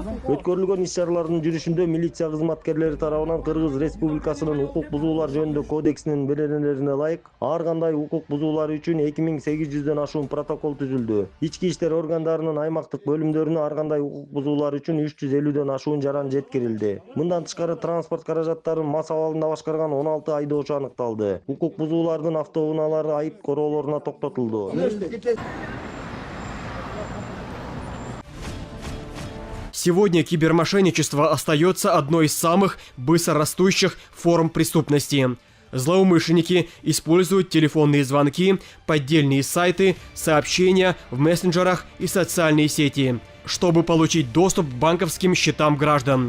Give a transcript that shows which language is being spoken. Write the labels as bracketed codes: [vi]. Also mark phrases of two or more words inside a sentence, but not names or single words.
[ky] Өткөрүлгөн иш-чаралардын жүрүшүндө милиция кызматкерлери тарабынан Кыргыз Республикасынын укук бузуулар жөнүндө кодексинин беренелерине ылайык ар кандай укук бузуулар үчүн 2800дөн ашуун протокол түзүлдү. Ички иштер органдарынын аймактык бөлүмдөрүнө ар кандай укук бузуулар үчүн 350дөн ашуун жаран жеткирилди. Мындан тышкары транспорт каражаттарын мас абалында башкарган 16 айдоочу аныкталды. Укук бузуулардын автоунаалары айып короолоруна токтотулду. [ru] Сегодня кибермошенничество остается одной из самых быстро растущих форм преступности. Злоумышленники используют телефонные звонки, поддельные сайты, сообщения в мессенджерах и социальные сети, чтобы получить доступ к банковским счетам граждан.